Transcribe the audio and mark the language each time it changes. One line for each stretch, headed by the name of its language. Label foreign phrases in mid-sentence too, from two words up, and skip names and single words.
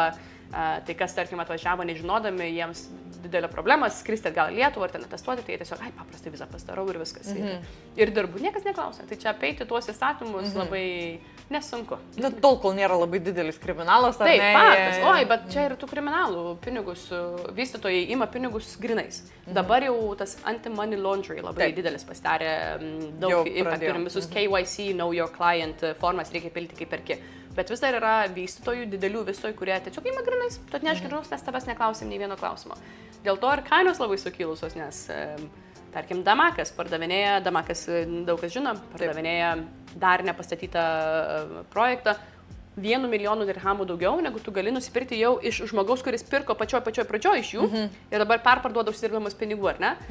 Lithuanian: Tai kas, tarkim, atvažiavo nežinodami, jiems didelė problema, skristi atgal į Lietuvą ar ten atestuoti, tai jie tiesiog, paprastai vizą pasidarau ir viskas. Ir dirbu, niekas neklausia. Tai čia apeiti tuos įstatymus labai nesunku. Tol, kol nėra labai didelis kriminalas, ar ne? Taip, faktas. Oi, bet čia yra tų kriminalų pinigus, vystytojai ima pinigus grinais. Dabar jau tas
English: anti-money laundry
Lithuanian: labai didelis pasidarė, daug impact turim visus KYC,
English: know your client
Lithuanian: formas reikia pilti kaip perki. Bet vis dar yra vystytojų, didelių vystytojų, kurie tiesiog ima grinais, tu atnešk grinus, mes tavęs neklausim nei vieno klausimo. Dėl to ir kainos labai sukilusios, nes, tarkim, Damakas pardavinėja, Damakas daug kas žino, pardavinėja dar nepastatytą projektą 1 milijonų dirhamų daugiau, negu tu gali nusipirkti jau iš žmogaus, kuris pirko pačioj pradžioj iš jų ir dabar perparduoda užsidirbamus pinigų, ar ne?